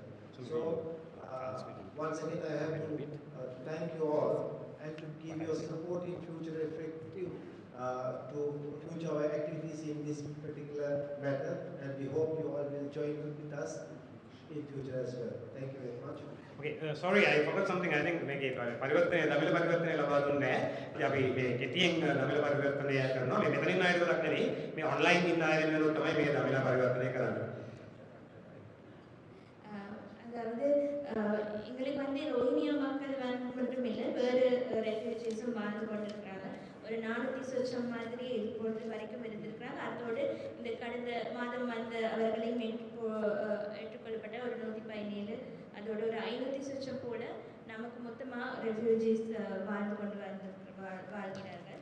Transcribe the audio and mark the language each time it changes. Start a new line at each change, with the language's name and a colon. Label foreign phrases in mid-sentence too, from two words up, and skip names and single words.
English: So once again I have to thank you all and to give your support in future effective to future our activities in this particular matter, and we hope you all will join with us in future as well. Thank you very much. Okay, sorry, I forgot something. I think
Sinhala: මේකේ පරිවර්තනය දමිළ පරිවර්තනය ලබා දුන්නේ නැහැ. අපි මේ කෙටියෙන් දමිළ පරිවර්තනය කරනවා. මේ මෙතනින් ආයෙත් ගොඩක් නෙවෙයි. මේ ඔන්ලයින් ඉන්න අය වෙනුවෙන් තමයි මේ දමිළ පරිවර්තනය කරන්නේ.
Tamil: அதாவது எங்களுக்கு வந்து ரோஹிங்கியா மக்கள் மட்டும் இல்லை, வேறு ரெஃப்யூஜிஸும் வாழ்ந்து கொண்டிருக்கிறாங்க. ஒரு 400 சொச்சம் மாதிரி இப்பொழுது வரைக்கும் இருந்திருக்கிறாங்க. அதோடு இந்த கடந்த மாதம் வந்த அவர்களையும் ஏற்றுக்கொள்ளப்பட்ட ஒரு 117, அதோட ஒரு 500 சொச்சம் போல நமக்கு மொத்தமாக ரெஃப்யூஜிஸ் வாழ்ந்து கொண்டு வாழ்கிறார்கள்.